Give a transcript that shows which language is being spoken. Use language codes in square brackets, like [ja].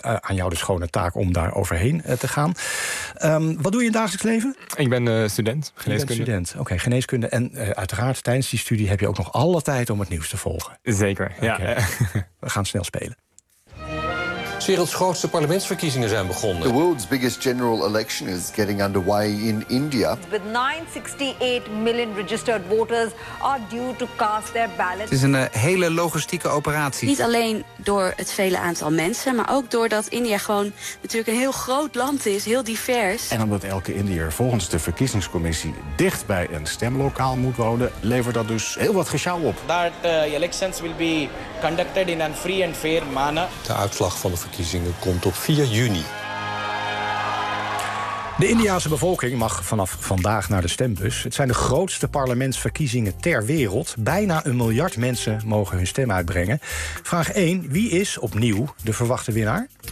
[nl] Aan jou de schone taak om daar overheen te gaan. Wat doe je in het dagelijks leven? Ik ben student, geneeskunde. Student. Oké, geneeskunde. En uiteraard, tijdens die studie heb je ook nog alle tijd om het nieuws te volgen. Zeker, ja. We gaan snel spelen. De werelds grootste parlementsverkiezingen zijn begonnen. [en] The world's biggest general election is getting underway in India. With 968 million registered voters are due to cast their ballots. [nl] Het is een hele logistieke operatie. Niet alleen door het vele aantal mensen, maar ook doordat India gewoon natuurlijk een heel groot land is, heel divers. En omdat elke Indiër volgens de verkiezingscommissie dicht bij een stemlokaal moet wonen, levert dat dus heel wat gesjouw op. [en] That elections will be conducted in a free and fair manner. [nl] De uitslag van de verkiezingen komt op 4 juni. De Indiaanse bevolking mag vanaf vandaag naar de stembus. Het zijn de grootste parlementsverkiezingen ter wereld. Bijna 1 miljard mensen mogen hun stem uitbrengen. Vraag 1. Wie is opnieuw de verwachte winnaar?